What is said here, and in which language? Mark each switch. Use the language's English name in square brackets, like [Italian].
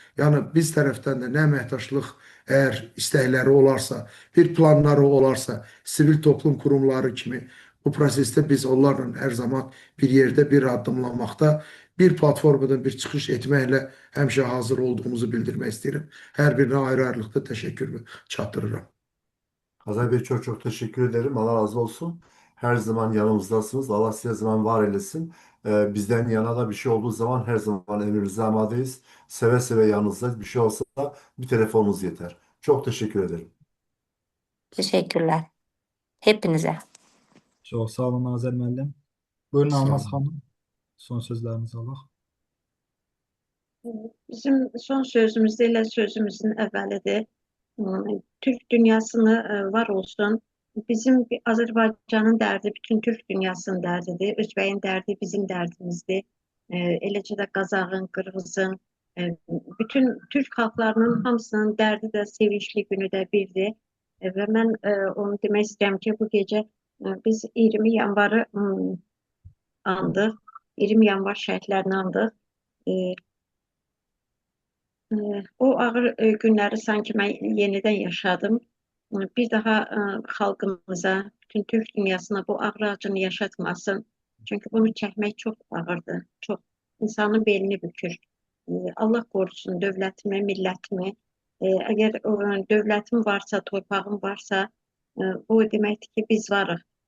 [Azerbaijani] Yəni biz tərəfdən də nə əməkdaşlıq əgər istəkləri olarsa, bir planları olarsa, sivil toplum qurumları kimi bu prosesdə biz onlarla hər zaman bir yerdə bir addımlamaqda, bir platformadan bir çıxış etməklə həmişə hazır olduğumuzu bildirmək istəyirəm. Hər birinə ayrı-ayrılıqda təşəkkürümü çatdırıram. [Turkish] Azər Bey çok çok teşekkür ederim. Allah razı olsun. Her zaman yanımızdasınız. Allah size zaman var eylesin. Bizden yana da bir şey olduğu zaman her zaman emrinize amadeyiz. Seve seve yanınızdayız. Bir şey olsa da bir telefonunuz yeter. Çok teşekkür ederim. Teşekkürler. Hepinize. [Azerbaijani] Çox sağ olun Azər müəllim. Buyurun Sağ Almaz olun. xanım. Son sözlərinizi alaq. Bizim son sözümüz də elə sözümüzün əvvəlidir. Türk dünyasını var olsun. Bizim Azərbaycanın dərdi bütün Türk dünyasının dərdidir. Özbəyin dərdi bizim dərdimizdir. Eləcə də Qazağın, Qırğızın, bütün Türk xalqlarının hamısının dərdi də sevincli günü də birdir. Və mən onu demək istəyirəm ki, bu gecə biz 20 yanvarı andıq. 20 yanvar şəhidlərini andıq. O ağır günləri sanki mən yenidən yaşadım. Bir daha xalqımıza, bütün Türk dünyasına bu ağır acını yaşatmasın. Çünki bunu çəkmək çox ağırdır, çox. İnsanın belini bükür. Allah qorusun dövlətimi, millətimi. Əgər dövlətim varsa, torpağım varsa, bu deməkdir ki, biz varıq.